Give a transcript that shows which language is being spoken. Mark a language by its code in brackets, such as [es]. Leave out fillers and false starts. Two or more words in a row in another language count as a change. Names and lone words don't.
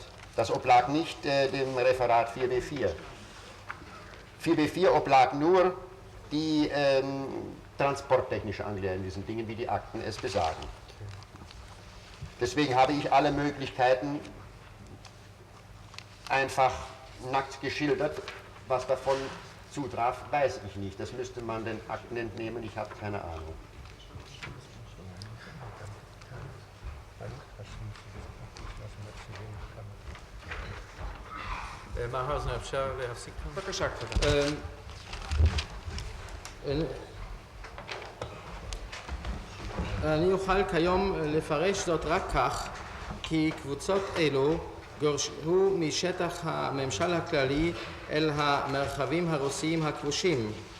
[de] Das oblag nicht dem Referat 4b4. 4b4 oblag nur die transporttechnische Angelegenheit in diesen Dingen, wie die Akten es besagen. Deswegen habe ich alle Möglichkeiten einfach nackt geschildert. Was davon zutraf, weiß ich nicht. Das müsste man den Akten entnehmen, ich habe keine Ahnung. [he] מר האוזנר, אפשר להפסיק כאן? בבקשה, כבודו. אני אוכל כיום לפרש זאת רק כך כי קבוצות אלו גורשו משטח הממשל הכללי אל המרחבים הרוסיים הכבושים.